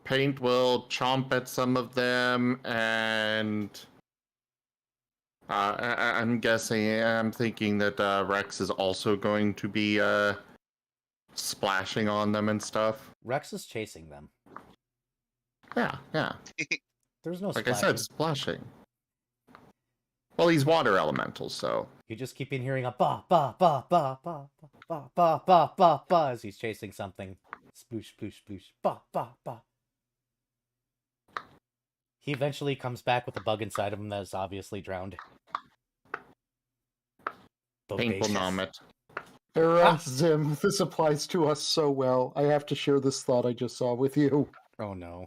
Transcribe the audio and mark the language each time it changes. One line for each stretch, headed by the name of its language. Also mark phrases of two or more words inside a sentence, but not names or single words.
English: Paint will chomp at some of them, and I'm thinking that Rex is also going to be splashing on them and stuff. Rex is chasing them. Yeah. There's no Like splashing. I said, splashing. Well, he's water elementals, so. You just keep in hearing a ba ba ba ba ba ba ba ba ba ba as he's chasing something. Sploosh, sploosh, sploosh. Ba ba ba. He eventually comes back with a bug inside of him that is obviously drowned. Paint will Bodacious. nom it. Zim, this applies to us so well. I have to share this thought I just saw with you. Oh no.